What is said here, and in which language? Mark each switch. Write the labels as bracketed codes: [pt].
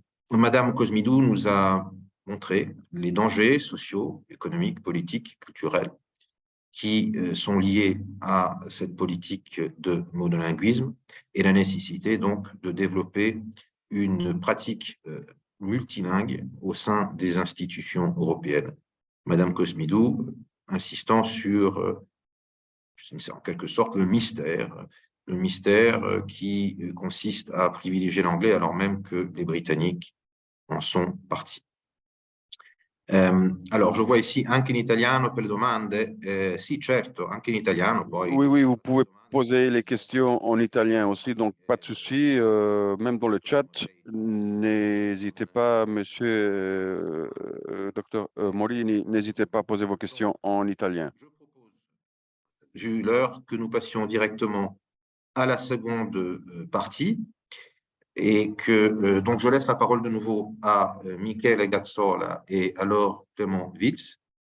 [fr] Madame Cosmidou nous a montré les dangers sociaux, économiques, politiques, culturels qui sont liés à cette politique de monolinguisme et la nécessité donc de développer une pratique multilingue au sein des institutions européennes. Madame Cosmidou insistant sur, en quelque sorte, le mystère qui consiste à privilégier l'anglais alors même que les Britanniques en sont partis. Alors, je vois ici [it] anche in italiano per le domande. Sì, certo, anche in italiano. Poi... [fr] Oui, oui, vous pouvez poser les questions en italien aussi, donc pas de souci. Même dans le chat, n'hésitez pas, monsieur docteur Morini, n'hésitez pas à poser vos questions en italien. J'ai eu l'heure que nous passions directement à la seconde partie et que donc je laisse la parole de nouveau à Michele Gazzola et alors Clément Witz.